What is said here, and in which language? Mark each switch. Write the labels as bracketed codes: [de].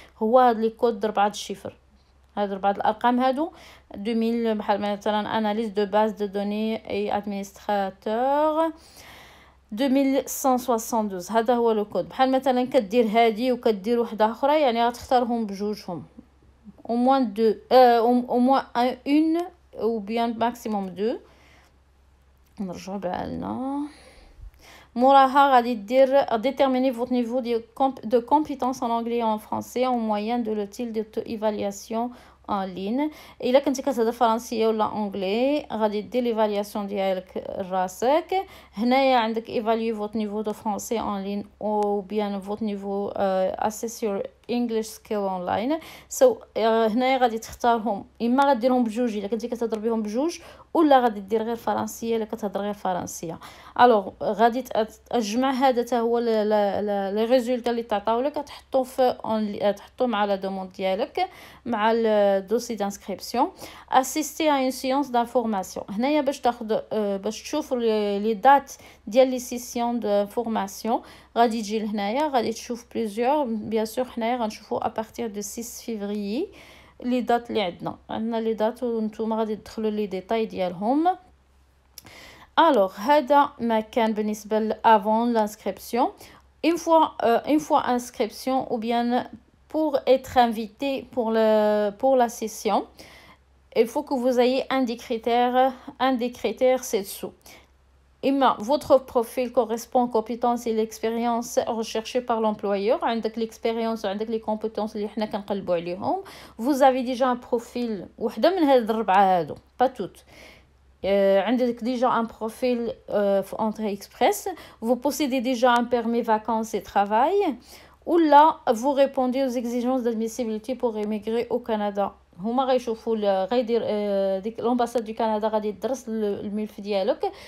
[ar] هو هاد لي كود 4 الشفر, هاد 4 الارقام هادو 2000 بحال مثلا اناليز دو باز دو دوني اي ادمينستراتور 2172. هذا هو لو كود. بحال مثلا كدير هادي وكدير وحده اخرى, يعني غتختارهم بجوجهم [fr] au moins 2 au moins une ou bien maximum 2. [ar] نرجع بعالنا موراها غادي دير [fr] déterminer votre niveau de compétence en anglais et en français en moyenne de l'outil d'auto-évaluation en ligne. [ar] الا كنتي كتهضر فرنسيه ولا انجلي غادي دير ليفالياسيون ديالك راسك. هنايا عندك [fr] évaluer votre niveau de français en ligne ou bien votre niveau [en] assess your English skill online. [ar] هنايا غادي تختارهم, اما غديرهم بجوج الا كنتي كتهضر بهم بجوج, ولا غادي دير غير فرنسيه الا كتهضر غير فرنسيه. الوغ غادي تجمع هذا حتى هو لي ريزولطا اللي تعطاولك تحطو مع لا دوموند ديالك مع الدوسي دانسكريبسيون. اسيستي ا اون سيونس دانفورماسيون. هنايا باش تشوف لي دات ديال لي سيسيون دانفورماسيون غادي تجي لهنايا, غادي تشوف بليزيور. بيان سور هنايا غنشوفوا ا بارتير دو 6 فيفري لي دات اللي عندنا لي دات, وانتم غادي تدخلوا لي ديتاي ديالهم. الوغ هذا ما كان بالنسبه لافون لانسكريبسيون. [fr] une fois inscription ou bien pour être invité pour la session, il faut que vous ayez un des critères ci-dessous. Votre profil correspond aux compétences et l'expérience recherchées par l'employeur. [ar] عندك l'expérience وعندك les compétences اللي حنا كنقلبوا عليهم. [fr] Vous avez déjà un profil [ar] وحده من هاد الربعه هادو, [fr] pas toutes. [ar] عندك [fr] déjà un profil entrée express. Vous possédez déjà un permis vacances et travail. Ou là, vous répondez aux exigences d'admissibilité pour émigrer au Canada. [ar] هما غيشوفوا غيدير ديك l'ambassade du Canada غادي تدرس الملف ديالك.